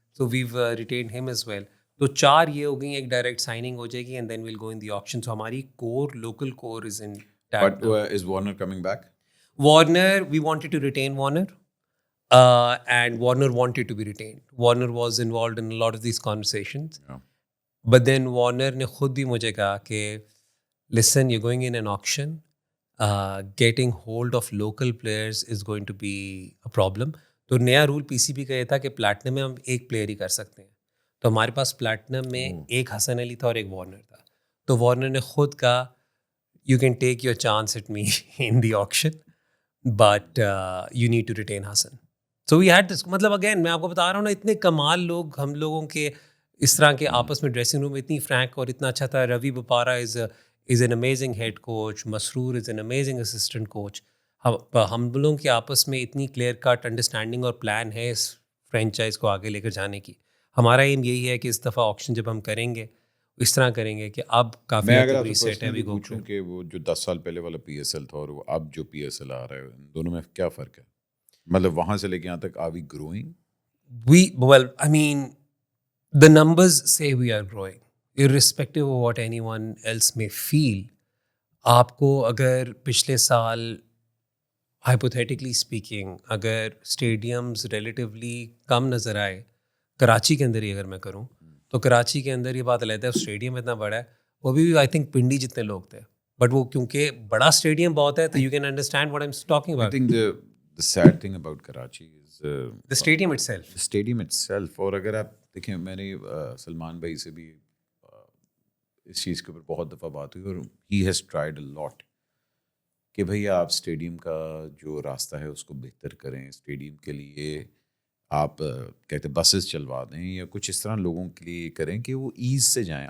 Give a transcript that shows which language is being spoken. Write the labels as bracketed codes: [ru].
[en] تو we've retained him as well. [ur] تو 4 یہ ہو گئی, ایک ڈائریکٹ سائننگ ہو جائے گی [en] And then we'll go in the auction. So ہماری core local core is in But is Warner coming back? Warner, we wanted to retain Warner, and Warner wanted to be retained. Warner was involved in a lot of these conversations. Yeah. But then Warner [ur] نے خود بھی مجھے کہا کہ [en] listen, you're going in an auction, getting hold of local players is going to be a problem. [ur] تو نیا role پی C B کا یہ تھا کہ پلیٹنم میں ہم ایک پلیئر ہی کر سکتے ہیں. تو ہمارے پاس پلیٹنم میں ایک حسن علی تھا اور ایک وارنر تھا. تو وارنر نے خود کہا [en] you can take your chance at me in the auction, but you need to retain Hassan. So we had this, [ur] مطلب اگین میں آپ کو بتا رہا ہوں نا, اتنے کمال لوگ ہم لوگوں کے اس طرح کے آپس میں ڈریسنگ روم اتنی فرینک اور اتنا اچھا تھا. [en] Ravi Bopara is an amazing head coach, Masroor is an amazing assistant coach. [ur] ہم لوگوں کے آپس میں اتنی کلیئر کٹ انڈرسٹینڈنگ اور پلان ہے اس فرینچائز کو آگے لے کر جانے کی. ہمارا ایم یہی ہے کہ اس دفعہ آکشن جب ہم کریں گے اس طرح کریں گے کہ اب کافی ریسیٹ ہے. پوچھوں کہ وہ جو 10 سال پہلے والا پی ایس ایل تھا اور وہ اب جو پی ایس ایل آ رہا ہے, ان دونوں میں کیا فرق ہے؟ مطلب وہاں سے لے کے یہاں تک [en] Are we growing? Well, I mean, the numbers say we are growing, irrespective of what anyone else may feel. [ur] آپ کو اگر پچھلے سال hypothetically speaking اگر اسٹیڈیمز ریلیٹیولی کم نظر آئے, کراچی کے اندر ہی اگر میں کروں تو کراچی کے اندر یہ بات علیحدہ ہے, اسٹیڈیم اتنا بڑا ہے, وہ بھی [en] I think [ur] پنڈی جتنے لوگ تھے, بٹ وہ کیونکہ بڑا اسٹیڈیم بہت ہے تو [en] You can understand what I am talking about. I think the sad thing about Karachi is the stadium itself. The stadium itself. [ur] اور اگر آپ دیکھیں, میں نے سلمان بھائی سے بھی اس چیز کے اوپر بہت دفعہ بات ہوئی اور [en] he has tried a lot [ur] کہ بھیا آپ اسٹیڈیم کا جو راستہ ہے اس کو بہتر کریں, اسٹیڈیم کے لیے آپ کہتے بسز چلوا دیں یا کچھ اس طرح لوگوں کے لیے کریں کہ وہ ایز سے جائیں.